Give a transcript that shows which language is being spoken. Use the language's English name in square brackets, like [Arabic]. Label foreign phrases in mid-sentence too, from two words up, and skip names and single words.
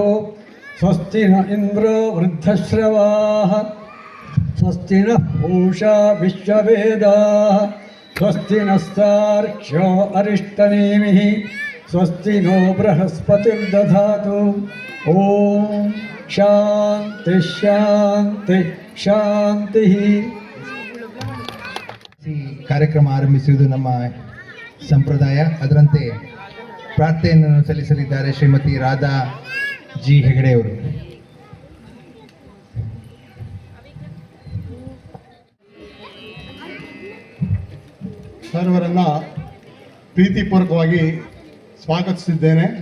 [Sanskrit] स्वस्ति न इन्द्रो वृद्धश्रवाः स्वस्ति नः पूषा विश्ववेदाः स्वस्ति नस्तार्क्ष्यो अरिष्टनेमिः स्वस्ति नो बृहस्पतिर्दधातु। ॐ शान्ति शान्ति ಶಾಂತಿಃ. [Kannada] ಈ ಕಾರ್ಯಕ್ರಮ ಆರಂಭಿಸುವುದು ನಮ್ಮ ಸಂಪ್ರದಾಯ. ಅದರಂತೆ ಪ್ರಾರ್ಥನೆಯನ್ನು ಸಲ್ಲಿಸಲಿದ್ದಾರೆ ಶ್ರೀಮತಿ ರಾಧಾ ಜಿ ಹೆಗಡೆ ಅವರು. ಸರ್ವರನ್ನ ಪ್ರೀತಿಪೂರ್ವಕವಾಗಿ ಸ್ವಾಗತಿಸಿದ್ದೇನೆ.